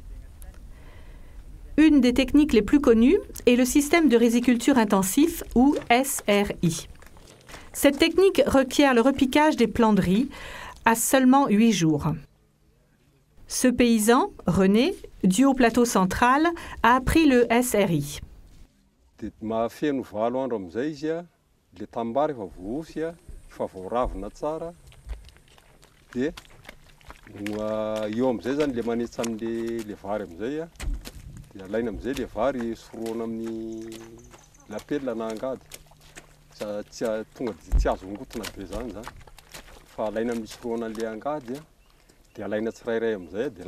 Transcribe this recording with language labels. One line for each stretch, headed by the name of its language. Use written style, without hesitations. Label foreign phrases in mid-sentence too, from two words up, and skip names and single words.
French: Une des techniques les plus connues est le système de riziculture intensif, ou SRI. Cette technique requiert le repiquage des plants de riz à seulement 8 jours. Ce paysan, René, du haut plateau central, a appris le SRI.
Malagasy: Alaina amizay le vary soroana amin'ny lapelina na angady tonga tsy azo ngotona be zany fa alaina amin'ny soroana le angady dia alaina tsirairay amizay dia